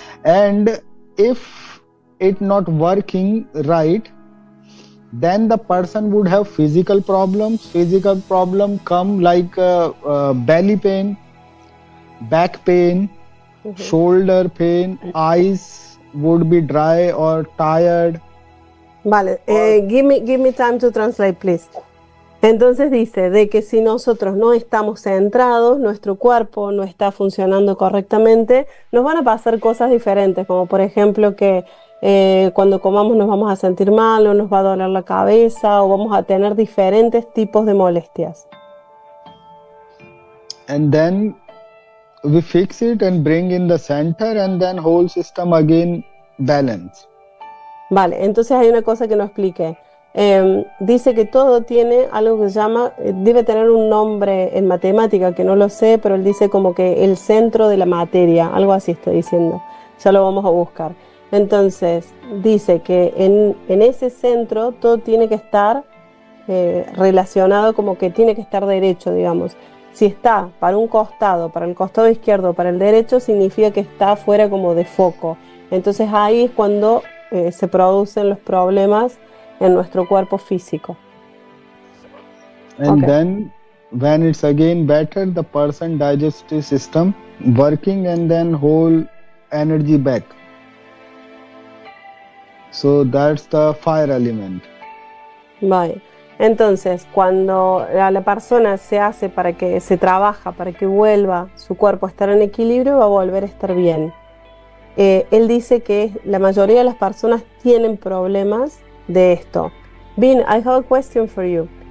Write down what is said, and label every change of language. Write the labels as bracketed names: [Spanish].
[English] And if it not working right, then the person would have physical problems. Physical problem come like belly pain, back pain, shoulder pain, eyes would be dry or tired. Vale, give me time to translate, please. [Spanish] Entonces dice de que si nosotros no estamos centrados, nuestro cuerpo no está funcionando correctamente, nos van a pasar cosas diferentes, como por ejemplo que cuando comamos nos vamos a sentir mal o nos va a doler la cabeza o vamos a tener diferentes tipos de molestias. [English] And then we fix it and bring in the center, and then whole system again balance. [Spanish] Vale, entonces hay una cosa que no expliqué. Dice que todo tiene algo que se llama, debe tener un nombre en matemática que no lo sé, pero él dice como que el centro de la materia, algo así está diciendo. Ya lo vamos a buscar. Entonces, dice que en ese centro todo tiene que estar relacionado, como que tiene que estar derecho, digamos. Si está para un costado, para el costado izquierdo, para el derecho, significa que está fuera como de foco. Entonces ahí es cuando se producen los problemas en nuestro cuerpo físico. [English] And Okay. then when it's again better, the person digestive system working, and then whole energy back. So that's the fire element. [Spanish] Vale. Entonces, cuando a la persona se hace para que se trabaja, para que vuelva su cuerpo a estar en equilibrio, va a volver a estar bien. Él dice que la mayoría de las personas tienen problemas de esto. [English] Bin, I have a question for you.